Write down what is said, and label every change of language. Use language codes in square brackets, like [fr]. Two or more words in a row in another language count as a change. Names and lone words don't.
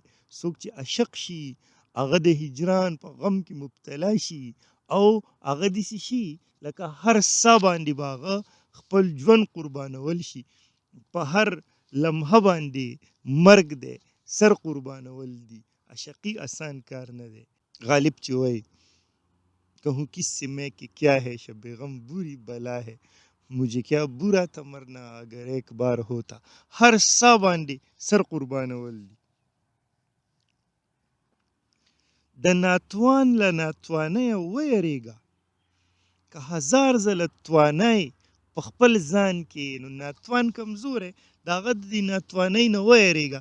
[ps] څوک چې عشق شي هغه د هجران په غم کې مبتلا شي او هغه داسې شي لکه هر سا باندې به هغه خپل ژوند قربانول شي. په هر لمحه باندې مرګ دی، سر قربانول دي. عشقي آسان کار نه دی. [ur] غالب [ps] چې وایي [ur] کہوں کس سے میں کہ کیا ہے شب غم بری بلا ہے، مجھے کیا برا تھا مرنا اگر ایک بار ہوتا. [ps] هر سا باندې سر قربانول دي. د ناتوان له ناتوانیه ویریږه، که هزار ځله توانای په خپل ځان کې. نو ناتوان کمزوری، د هغه د دې ناتوانۍ نه ویریږه.